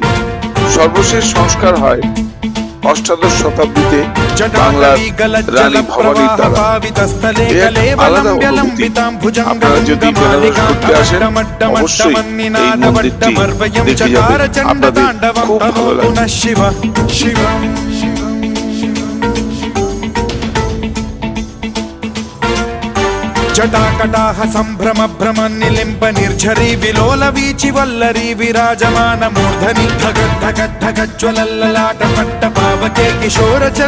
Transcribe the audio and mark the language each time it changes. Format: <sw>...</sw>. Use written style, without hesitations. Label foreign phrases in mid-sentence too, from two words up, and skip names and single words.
<bn>সর্বশেষ সংস্কার হয় অষ্টাদশ শতাব্দীতে বাংলার রানী ভবানীর দ্বারা। আলাদা অনুভূতি। আপনারা যদি বেনারস ঘুরতে আসেন অবশ্যই এই মন্দিরটি দেখে যাবেন, আপনাদের খুব ভালো লাগবে।</bn> <sa>जटाकटाह सम्भ्रम भ्रम निलिम्ब निर्झरी विलोल वीचि वल्लरी विराजमान मूर्धनि धगत् धगत् धगज्ज्वलल्ललाट पट्ट पावके किशोर</sa>